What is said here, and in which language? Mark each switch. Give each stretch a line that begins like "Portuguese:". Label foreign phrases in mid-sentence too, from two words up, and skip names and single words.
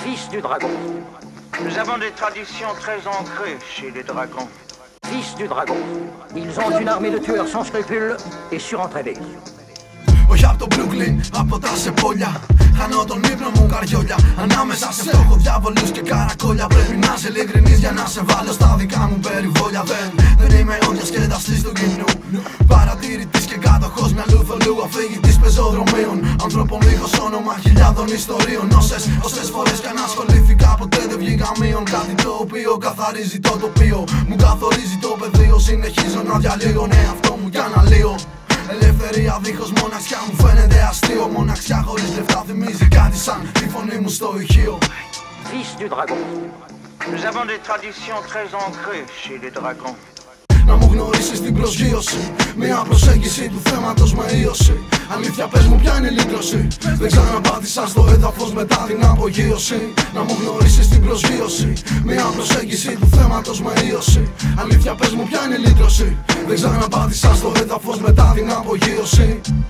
French: Fils du dragon. Nous avons des traditions très ancrées chez les dragons. Fils du dragon. Ils ont une armée de tueurs sans scrupules et surentraînés.
Greek: Όχι απ' το Brooklyn, από τα σεπόλια. Χάνω τον ύπνο μου καριόλια. Ανάμεσα σε φτώχο διάβολους και καρακόλια. Πρέπει να είσαι ειλικρινής για να σε βάλω στα δικά μου περιβόλια. Δεν είμαι ο διασκεδαστής του κοινού. Παρατηρητής και κατοχός μυαλού θολού. Αφηγητής πεζοδρομίων. Ανθρώπων δίχως όνομα χιλιάδων ιστορίων. Όσες φορές κι αν ασχολήθηκα ποτέ δεν βγήκα μείον. Κάτι το οποίο καθαρίζει το τοπίο. Μου καθορίζει το πεδίο. Συνεχίζω να διαλύω εαυτό μου κι αναλύω. Ελευθερία δίχως μοναξιά μου φαίνεται αστείο. Μοναξιά χωρίς λεφτά θυμίζει κάτι σαν τη φωνή μου στο ηχείο.
French: Fils du dragon. Nous avons des traditions très ancrées chez les dragons.
Greek: Να μου γνωρίσεις την προσγείωση. Μια προσέγγιση του θέματος με ίωση. Αλήθεια πες μου ποια είναι η λύτρωση. Δεν ξαναπάτησα στο έδαφος μετά την απογείωση. Να μου γνωρίσεις την προσγείωση. Μια προσέγγιση του θέματος με ίωση. Αλήθεια πες μου ποια είναι η λύτρωση. Δεν ξαναπάτησα στο έδαφος μετά την απογείωση.